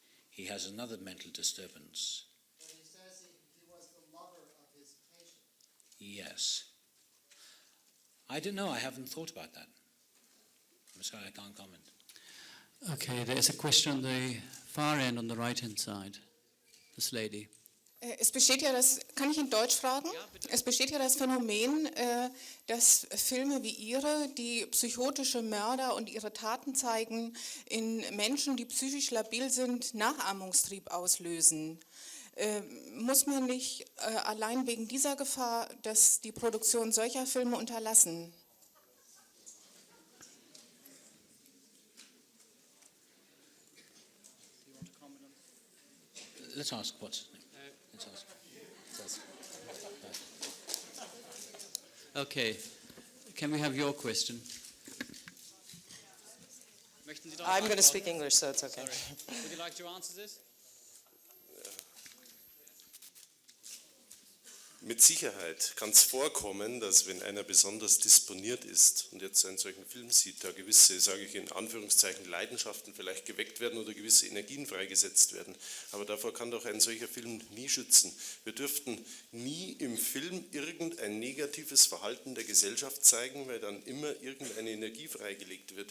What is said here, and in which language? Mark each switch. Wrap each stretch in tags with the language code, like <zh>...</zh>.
<en>He has another mental disturbance. But he says he was the lover of his patient. Yes. I don't know, I haven't thought about that. I'm sorry, I can't comment. Okay, there's a question on the far end, on the right-hand side. This lady.</en> <de>Es besteht ja das, kann ich in Deutsch fragen? Ja, bitte. Es besteht ja das Phänomen, dass Filme wie Ihre, die psychotische Mörder und ihre Taten zeigen, in Menschen, die psychisch labil sind, Nachahmungstrieb auslösen. Muss man nicht allein wegen dieser Gefahr, dass die Produktion solcher Filme unterlassen?</de> <en>Let's ask what's his name. Let's ask. Okay, can we have your question?</en> <de>Möchten Sie darauf</de> <en>I'm going to</en> <de>antworten?</de> <en>speak English, so it's okay. Sorry. Would you like to answer this?</en> <de>Mit Sicherheit kann es vorkommen, dass wenn einer besonders disponiert ist und jetzt einen solchen Film sieht, da gewisse, sage ich in Anführungszeichen, Leidenschaften vielleicht geweckt werden oder gewisse Energien freigesetzt werden. Aber davor kann doch ein solcher Film nie schützen. Wir dürften nie im Film irgendein negatives Verhalten der Gesellschaft zeigen, weil dann immer irgendeine Energie freigelegt wird.</de>